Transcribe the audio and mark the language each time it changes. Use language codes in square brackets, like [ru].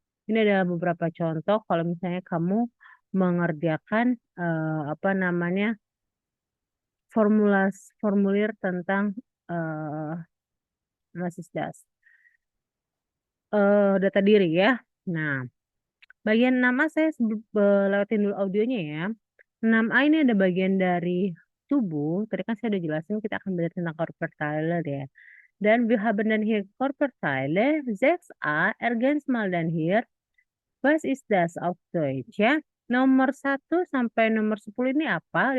[id] Ini adalah beberapa contoh kalau misalnya kamu mengerjakan apa namanya formulir tentang eh Basis das. Data diri ya. Nah, bagian nama saya lewatin dulu audionya ya. 6A ini ada bagian dari tubuh. Tadi kan saya udah jelasin kita akan belajar tentang Körperteile ya. [de] Dan wir haben dann hier Körperteile 6a, ergänz mal dan hier. Was ist das auf Deutsch ya? [id] Nomor 1 sampai nomor 10 ini apa?